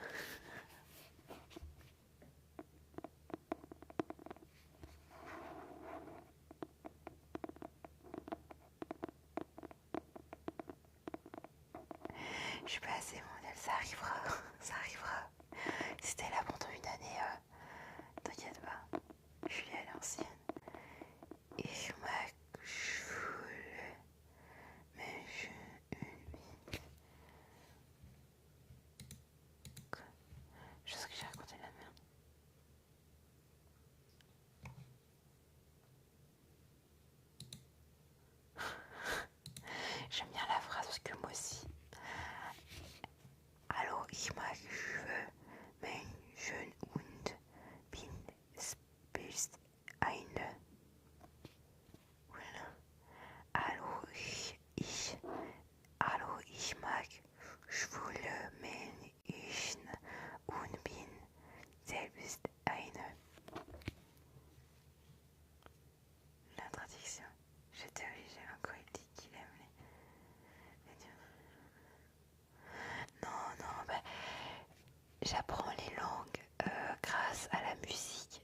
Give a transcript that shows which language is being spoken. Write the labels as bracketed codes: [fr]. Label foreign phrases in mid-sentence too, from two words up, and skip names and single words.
[fr] Je suis pas assez mondiale, ça arrivera, ça arrivera. C'était là pendant une année, t'inquiète pas. Julia elle est ancienne. [de] Ich mag schwule Menschen wie. [fr] Quoi? Je sais que j'ai raconté de la merde. J'aime bien la phrase parce que moi aussi. [de] Hallo, ich mag schwule Menschen und bin spitzt eine. [fr] Voilà. [de] Hallo, ich mag schwule Menschen und bin selbst eine. [fr] La traduction. J'étais obligée, encore il dit qu'il aime les dieux. Non, bah, j'apprends les langues grâce à la musique.